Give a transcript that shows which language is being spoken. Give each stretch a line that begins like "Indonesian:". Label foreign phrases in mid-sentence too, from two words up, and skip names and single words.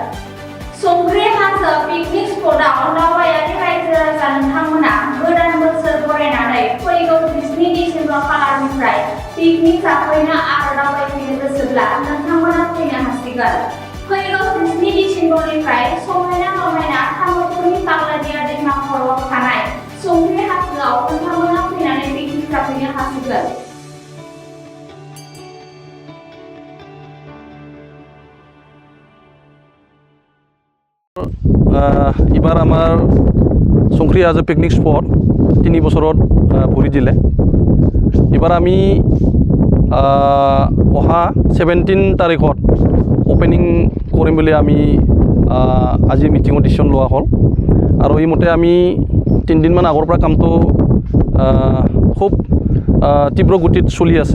Bodo: संख्रि हाजो पिकनिक स्पटआव दावबायारि रायजो राजा नोंथांमोना गोदान बोसोर बरायनानै फैगौ 17 डिसेम्बर खालारनिफ्राय पिकनिक जाफैनो आरो दावबायफैनो गोसोब्ला नोंथांमोना फैनो हासिगोन। फैगौ 17 डिसेम्बरनिफ्राय समायना रमायना तामुलपुरनि बाग्लादिया दैमा खर'आव थानाय संख्रि हाजोआव नोंथांमोना फैनानै पिकनिक जाफैनो हासिगोन।
Assamese: এবার আমার সংখ্রি হাজো পিকনিক স্পট 3 বছৰত ভৰি দিলে। এবার আমি অহা 17 তাৰিখত ওপেনিং কৰিম বুলি আমি আজি মিটিঙত ডিচিশ্যন লোৱা হ'ল আৰু এই মতে আমি 3 দিনমান আগৰ পৰা কামটো খুব তীব্ৰ গতিত চলি আছে।